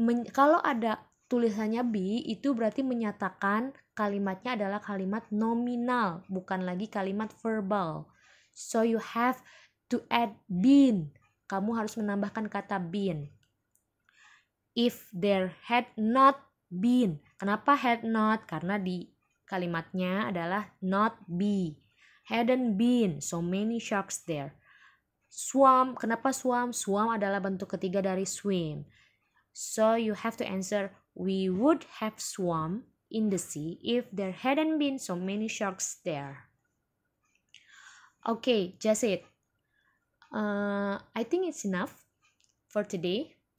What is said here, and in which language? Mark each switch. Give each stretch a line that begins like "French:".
Indonesian: Kalau ada tulisannya be, itu berarti menyatakan kalimatnya adalah kalimat nominal, bukan lagi kalimat verbal.
English: So you have to add been.
Indonesian: Kamu harus menambahkan kata been.
English: If there had not been.
Indonesian: Kenapa
English: had not?
Indonesian: Karena di kalimatnya adalah not be.
English: Hadn't been so many sharks there.
Indonesian: Swam, kenapa swam? Swam adalah bentuk ketiga dari swim.
English: So you have to answer, we would have swum in the sea if there hadn't been so many sharks there. Okay, just it. I think it's enough for today.